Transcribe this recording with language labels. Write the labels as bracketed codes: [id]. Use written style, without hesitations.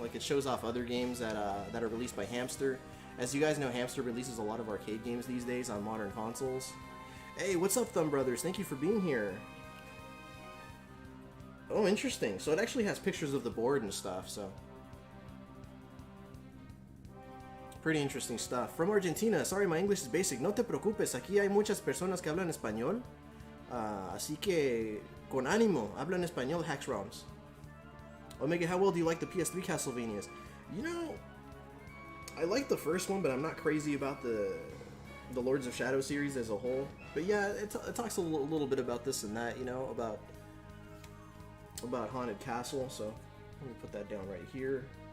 [en] Like, it shows off other games that are released by Hamster. As you guys know, Hamster releases a lot of arcade games these days on modern consoles. Hey, what's up, Thumb Brothers? Thank you for being here. Oh, interesting. So it actually has pictures of the board and stuff, so. Pretty interesting stuff. From Argentina, sorry, my English is basic. [es] No te preocupes, aquí hay muchas personas que hablan español. Así que, con ánimo, hablan español, Hacks ROMs. [en] Omega, how well do you like the PS3 Castlevanias? You know, I like the first one, but I'm not crazy about the Lords of Shadow series as a whole. But yeah, it talks a little bit about this and that, you know, about about Haunted Castle, so let me put that down right here.